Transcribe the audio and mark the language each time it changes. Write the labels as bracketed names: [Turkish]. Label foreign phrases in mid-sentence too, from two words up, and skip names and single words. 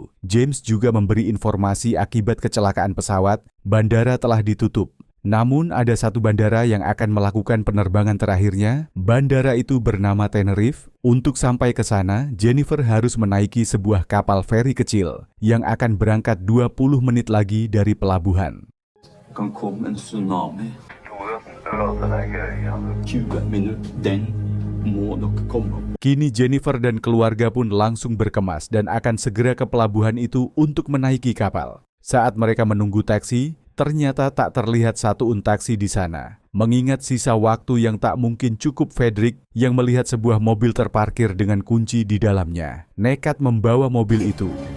[Indonesian] James juga memberi informasi akibat kecelakaan pesawat, bandara telah ditutup. Namun ada satu bandara yang akan melakukan penerbangan terakhirnya. Bandara itu bernama Tenerife. Untuk sampai ke sana, Jennifer harus menaiki sebuah kapal feri kecil yang akan berangkat 20 menit lagi dari pelabuhan. [Norwegian] Kan komme en tsunami. 20 minutter, den må dere komme. [Indonesian] Kini Jennifer dan keluarga pun langsung berkemas dan akan segera ke pelabuhan itu untuk menaiki kapal. Saat mereka menunggu taksi, ternyata tak terlihat satu taksi di sana. Mengingat sisa waktu yang tak mungkin cukup, Fredrik yang melihat sebuah mobil terparkir dengan kunci di dalamnya, nekat membawa mobil itu.